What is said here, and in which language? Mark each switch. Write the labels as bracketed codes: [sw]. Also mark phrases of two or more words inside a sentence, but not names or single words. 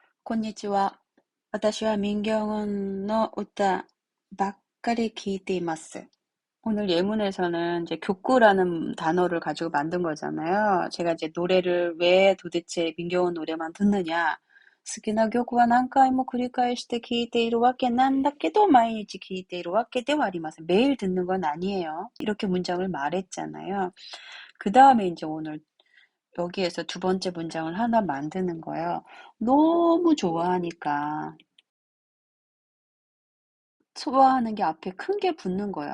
[ja] こんにちは。私は민경훈の歌ばっかり聞いています. [ko] 오늘 예문에서는 이제 교구라는 단어를 가지고 만든 거잖아요. 제가 이제 노래를 왜 도대체 민경훈 노래만 듣느냐. [ja] 好きな曲は何回も繰り返して聴いているわけなんだけど毎日聴いているわけではありません. [ko] 매일 듣는 건 아니에요. 이렇게 문장을 말했잖아요. 그 다음에 이제 오늘 여기에서 두 번째 문장을 하나 만드는 거예요. 너무 좋아하니까. 좋아하는 게 앞에 큰 게 붙는 거예요.